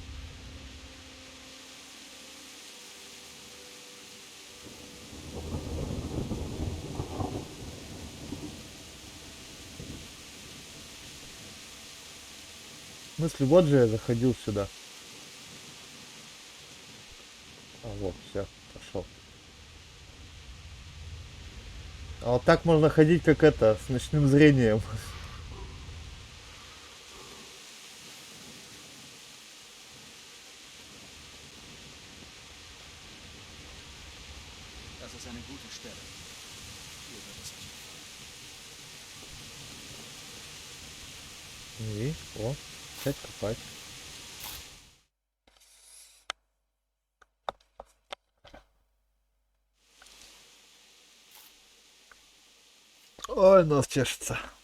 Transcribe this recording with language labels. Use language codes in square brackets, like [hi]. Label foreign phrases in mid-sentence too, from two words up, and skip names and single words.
[ru] В смысле, вот же я заходил сюда. А, вот, все, пошел. А вот так можно ходить, как это, с ночным зрением. [de] Das ist eine gute Stelle. Hier wird es euch gefallen. [ru] И, о, опять копать. Ой, нос чешется.